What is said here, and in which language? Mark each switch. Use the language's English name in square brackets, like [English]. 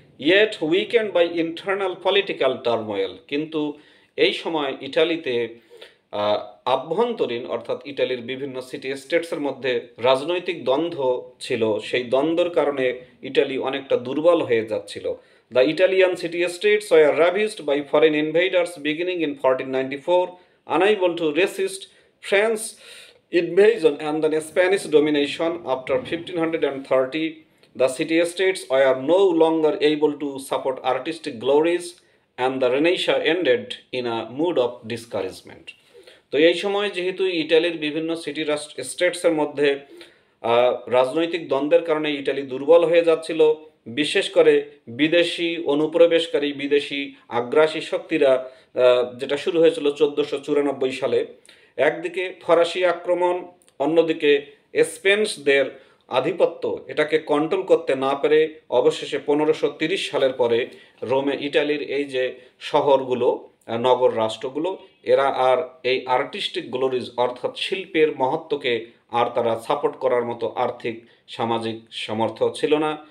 [English] yet weakened by internal political turmoil, [Bangla] কিন্তু এই সময় ইটালিতে আভ্যন্তরীণ অর্থাৎ ইটালির বিভিন্ন সিটি স্টেটসের মধ্যে রাজনৈতিক দ্বন্দ্ব ছিল। সেই দ্বন্দ্বের কারণে ইটালি অনেকটা দুর্বল হয়ে যাচ্ছিল। [English] The Italian city states were ravaged by foreign invaders beginning in 1494, unable to resist French invasion and the Spanish domination. After 1530, the city-states were no longer able to support artistic glories, and the Renaissance ended in a mood of discouragement. [Bangla] তো এই সময় যেহেতু ইটালির বিভিন্ন city স্টেটসের মধ্যে রাজনৈতিক দ্বন্দ্বের কারণে ইটালি দুর্বল হয়ে যাচ্ছিল, বিশেষ করে বিদেশি অনুপ্রবেশকারী বিদেশি আগ্রাসী শক্তিরা, যেটা শুরু হয়েছিল 1494 সালে, একদিকে ফরাসি আক্রমণ, অন্যদিকে স্পেনিশদের আধিপত্য, এটাকে কন্ট্রোল করতে না পেরে অবশেষে 1530 সালের পরে রোমে ইটালির এই যে শহরগুলো, নগর রাষ্ট্রগুলো, এরা আর এই আর্টিস্টিক গ্লোরিজ অর্থাৎ শিল্পের মহত্বকে আর তারা সাপোর্ট করার মতো আর্থিক সামাজিক সামর্থ্য ছিল না।